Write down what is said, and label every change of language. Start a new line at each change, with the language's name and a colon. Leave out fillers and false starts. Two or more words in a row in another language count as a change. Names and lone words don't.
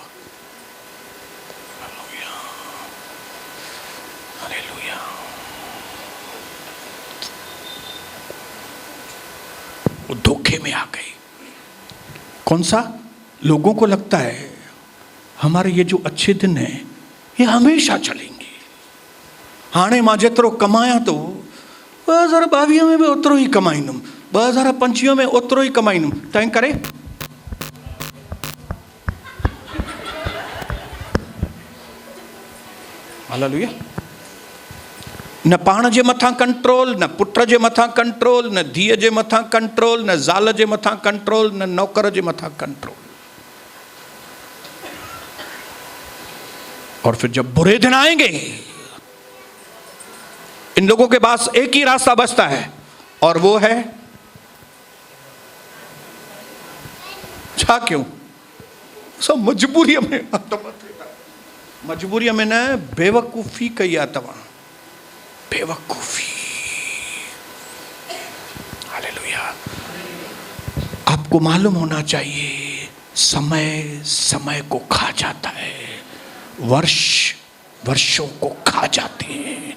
Hindi: हालेलुया, हालेलुया। वो धोखे में आ गए। कौन सा? लोगों को लगता है हमारे ये जो अच्छे दिन हैं ये हमेशा चलेंगे।
Sindhi: हाणे मां जेतिरो कमाया तो 2022 में भी ओतिरो ही कमाईंदुमि, 2025 में ओतिरो ही कमाईंदुमि। तंहिं करे हालेलुया। न पाण जे मथां कंट्रोल, न पुट जे मथां कंट्रोल, न धीअ जे मथां कंट्रोल, न ज़ाल जे मथां कंट्रोल, न नौकर जे मथां कंट्रोल।
Hindi: और फिर जब बुरे दिन आएंगे, इन लोगों के पास एक ही रास्ता बचता है, और वो है छा क्यों?
Sindhi: सब मजबूरी में, मजबूरी में न बेवकूफ़ी कई आहे तव्हां, बेवकूफ़ी। हालेलुया।
Hindi: आपको मालूम होना चाहिए, समय समय को खा जाता है, वर्ष वर्षों को खा जाते हैं।